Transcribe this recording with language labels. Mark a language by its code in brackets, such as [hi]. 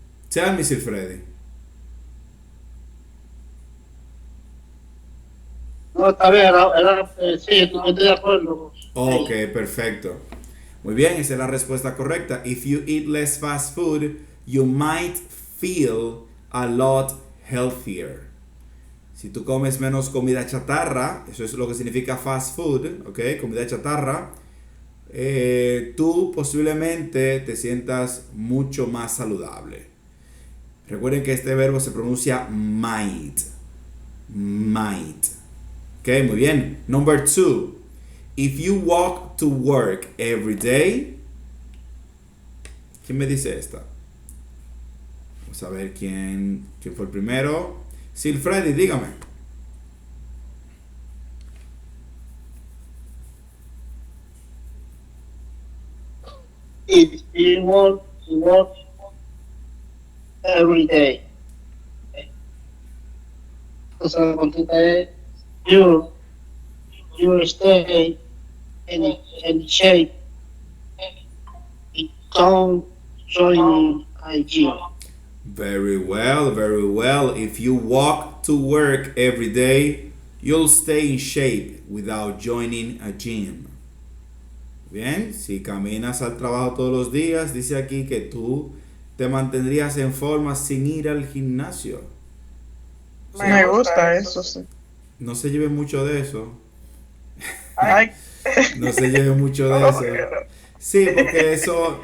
[en] Tell me, Sir Freddy. [es] No, está bien, sí, estoy de acuerdo. Ok, perfecto. Muy bien, esa es la respuesta correcta. [en] If you eat less fast food, you might feel a lot healthier. [es] Si tú comes menos comida chatarra, eso es lo que significa fast food, ok, comida chatarra, tú posiblemente te sientas mucho más saludable. Recuerden que este verbo se pronuncia might. Might. Okay, muy bien. [en] Number 2. If you walk to work every day. [es] ¿Quién me dice esta? Vamos a ver quién fue el primero. Sil Freddy, dígame. [en] If you want to work every day. [es] Entonces la consulta es, [en] you stay in shape. Don't join a gym. Very well, very well. If you walk to work every day, you'll stay in shape without joining a gym. [es] Bien, si caminas al trabajo todos los días, dice aquí que tú te mantendrías en forma sin ir al gimnasio. Me gusta eso, sí. No se lleve mucho de eso. Ay, No se lleve mucho de eso. Sí, porque eso